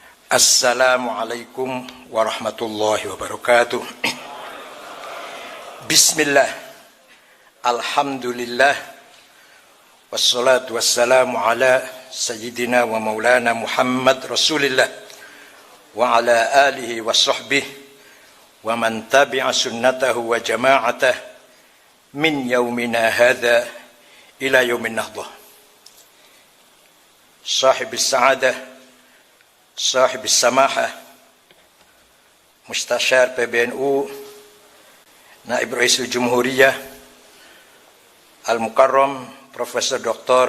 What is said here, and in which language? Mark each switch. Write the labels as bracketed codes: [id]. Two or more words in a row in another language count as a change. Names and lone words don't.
[ar] السلام عليكم ورحمة الله وبركاته. بسم الله الحمد لله والصلاة والسلام على سيدنا ومولانا محمد رسول الله وعلى آله وصحبه ومن تبع سنته وجماعته من يومنا هذا إلى يوم النهضة. صاحب السعادة صاحب السماحة مستشار PBNU نائب رئيس الجمهورية المكرم Profesor Dr.